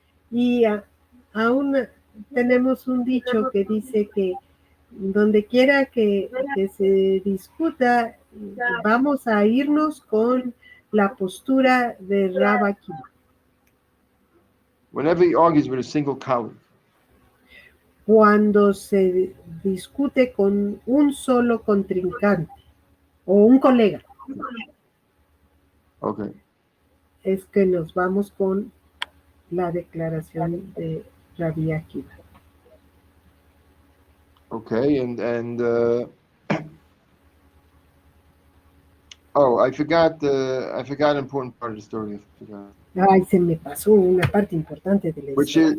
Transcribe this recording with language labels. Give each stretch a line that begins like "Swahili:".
Spanish: Y aún tenemos un dicho que dice que donde quiera que se discuta, vamos a irnos con la postura de Rav Akiva.
English: Whenever he argues with a single colleague.
Spanish: Cuando se discute con un solo contrincante o un colega.
English: Okay.
Spanish: Es que nos vamos con la declaración de Rabbi Akiva.
English: Okay, and oh, I forgot an important part of the story.
Spanish: Ay, se me pasó una parte importante de la historia.